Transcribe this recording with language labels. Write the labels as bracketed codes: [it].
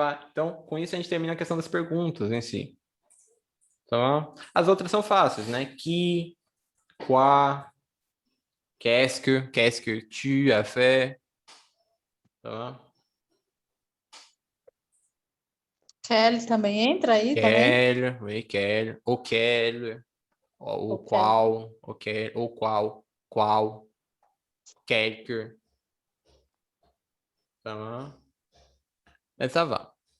[pt] Então, com isso a gente termina a questão das perguntas em si. Tá bom? As outras são fáceis, né? [fr] Qui, quoi, qu'est-ce que tu as fait? [pt] Tá bom? Kelly também entra aí também? [fr] Quel, oui, quel, auquel, o qual, auquel, ou qual, quelque. [pt] Tá bom? Mas tá bom.